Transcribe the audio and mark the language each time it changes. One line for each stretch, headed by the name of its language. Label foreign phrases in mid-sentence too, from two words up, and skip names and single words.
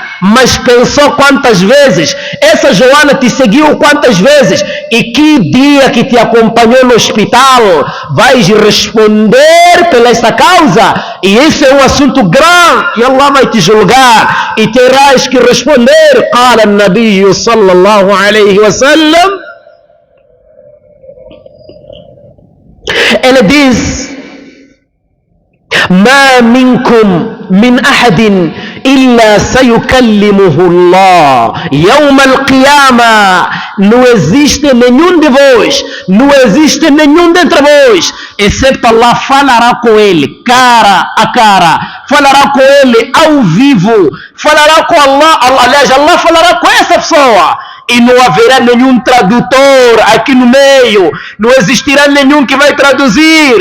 Portuguese: Mas pensou quantas vezes essa Joana te seguiu, quantas vezes, e que dia que te acompanhou no hospital vais responder pela essa causa, e isso é um assunto grave e Allah vai te julgar e terás que responder.
Arabic: قال النبي صلى الله عليه وسلم,
Portuguese: ele diz:
Arabic: ما منكم من أحد إلا سيكلمه الله يوم القيامة.
Portuguese: Não existe nenhum de vós, não existe nenhum dentre vós, exceto Allah falará com ele cara a cara, falará com ele ao vivo, falará com Allah, aliás, Allah falará com essa pessoa. E não haverá nenhum tradutor aqui no meio, não existirá nenhum que vai traduzir.